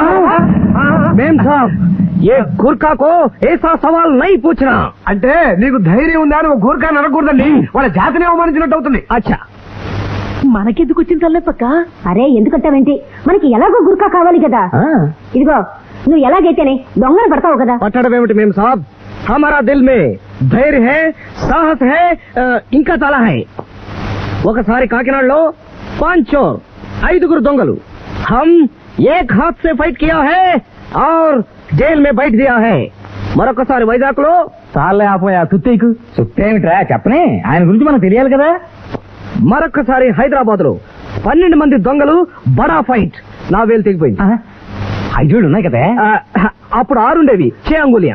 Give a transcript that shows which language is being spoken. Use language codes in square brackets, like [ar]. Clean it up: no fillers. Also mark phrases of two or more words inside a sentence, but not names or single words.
[hi] मेम साब, ये गुरखा को ऐसा सवाल नहीं पूछना. [te] అంటే నీకు ధైర్యం ఉందా అని ఒక గూర్ఖాని అనకూడదండి, వాళ్ళ జాతిని అవమానించినట్టు అవుతుంది. అచ్చా, మనకెందుకు వచ్చింది తల్లెప్పక్క? అరే ఎందుకంటావేంటి, మనకి ఎలాగో గుర్ఖా కావాలి కదా. ఇదిగో, నువ్వు ఎలాగైతేనే దొంగను పడతావు కదా. పట్టడం ఏమిటి [hi] मेम साब, हमारा दिल में धैर्य है, साहस है, [te] ఇంకా చాలా హై. ఒకసారి కాకినాడలో 5 చోర్, 5 దొంగలు, [hi] हम एक हाथ से फाइट किया है और जेल में बैठ दिया है. [te] మరొకసారి వైజాగ్ లో తాళ్ళే ఆపోయా సుత్తేకు. సుత్తేమిట్రా చెప్పనే, ఆయన గురించి మనకు తెలియాలి కదా. మరొకసారి హైదరాబాద్ లో 12 మంది దొంగలు, బడా ఫైట్, నా వేలు తెగిపోయింది. 5 ఉన్నాయి కదా, అప్పుడు 6 ఉండేవి, 6 అంగులియా.